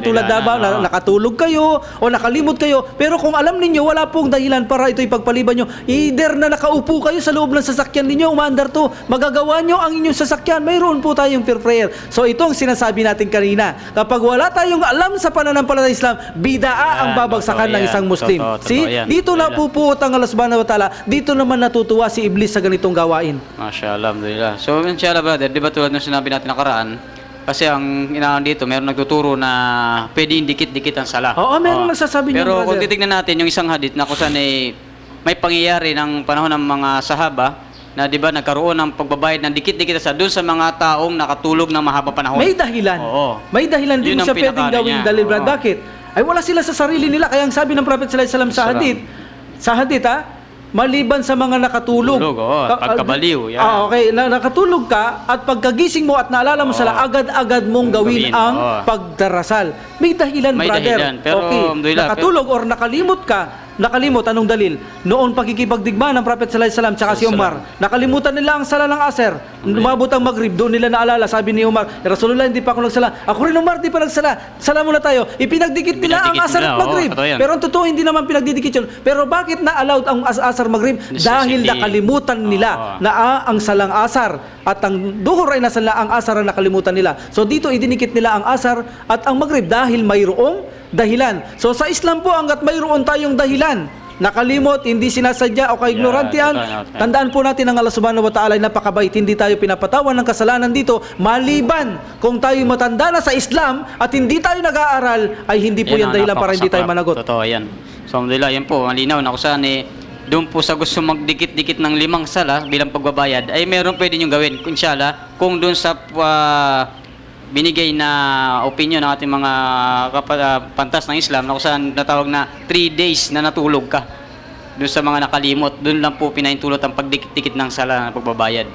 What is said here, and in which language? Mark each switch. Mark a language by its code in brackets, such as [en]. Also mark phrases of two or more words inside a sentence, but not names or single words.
[tl] Tulad na nakatulog kayo o nakalimot kayo. Pero kung alam ninyo, wala pong dahilan para ito ipagpaliban nyo. Either na nakaupo kayo sa loob ng sasakyan ninyo, umaandar to, magagawa nyo ang inyong sasakyan. Mayroon po tayong prayer. So ito ang sinasabi natin kanina. Kapag wala tayong alam sa pananampalataya Islam, bidaa ang babagsakan ng isang Muslim. Dito na pupuot ang [ar] الله سبحانه وتعالى. [tl] Dito naman natutuwa si Iblis sa ganitong gawain. [ar] ما شاء الله، الحمد لله. [en] So, inshallah brother, [tl] di ba tulad ng sinabi natin nakaraan, kasi ang inaan dito, meron nagtuturo na pwedeng dikit-dikit ang sala. Oo, meron nagsasabi niyan, Pero brother. kung titignan natin yung isang hadith na kung saan may pangyayari ng panahon ng mga sahaba, na di ba nagkaroon ng pagbabayad ng dikit-dikit sa doon sa mga taong nakatulog ng mahabang panahon. May dahilan. Oo. May dahilan din Yun ang siya pwedeng pinakaano gawing niya. dalil. Oo. Bakit? Ay wala sila sa sarili nila. Kaya ang sabi ng Prophet [ar] صلى الله عليه وسلم [tl] sa hadith maliban sa mga nakatulog. Pagkabaliw. Yan. Okay, nakatulog ka at pagkagising mo at naalala mo sila, agad-agad mong gawin ang pagdarasal. May dahilan, May brother. dahilan, pero, alhamdulillah, nakatulog or nakalimot, anong dalil? Noon pagkikipagdigma ng Prophet [ar] صلى الله عليه وسلم [tl] tsaka si Umar, nakalimutan nila ang sala ng Asr. Umabot ang Maghrib, doon nila naalala, sabi ni Umar, Rasulullah, hindi pa ako nagsala. Ako rin, Umar, di pa nagsala. Sala muna tayo. Ipinagdikit nila ang Asr at Maghrib. Pero ang totoo, hindi naman pinagdidikit yun. Pero bakit na-allowed ang Asr Maghrib? Dahil nakalimutan nila na ang salang Asr at ang duhur ay nasala ang Asr na nakalimutan nila. So dito idinikit nila ang Asr at ang Maghrib dahil mayroong dahilan. So sa Islam po, hanggat mayroon tayong dahilan, nakalimot, hindi sinasadya o kaignorantihan, tandaan po natin ang [ar] الله سبحانه وتعالى [tl] ay napakabait. Hindi tayo pinapatawan ng kasalanan dito, maliban kung tayo matanda na sa Islam at hindi tayo nag-aaral, ay hindi po yan dahilan para hindi tayo managot. Totoo yan. So alhamdulillah, yan po, malinaw na kung saan doon po sa gusto magdikit-dikit ng 5 sala bilang pagbabayad, ay meron pwede nyo gawin, inshallah, kung doon sa binigay na opinion ng ating mga pantas ng Islam na kung saan natawag na 3 days na natulog ka doon sa mga nakalimot, doon lang po pinahintulot ang pagdikit-dikit ng sala na pagbabayad.